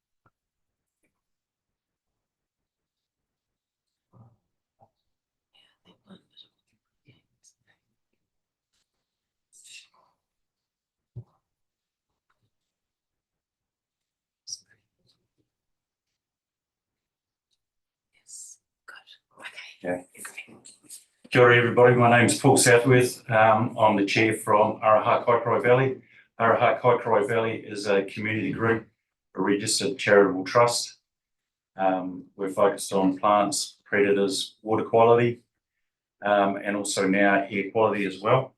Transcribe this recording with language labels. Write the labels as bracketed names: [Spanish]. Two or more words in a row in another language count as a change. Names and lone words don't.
[English] Yeah, they won, but games. Yes, good. Okay. [Māori] Kia ora [English] everybody, my name's Paul Southworth. I'm the chair from Araha Kaikorai Valley. Araha Kaikorai Valley is a community group, a registered charitable trust. We're focused on plants, predators, water quality, and also now air quality as well.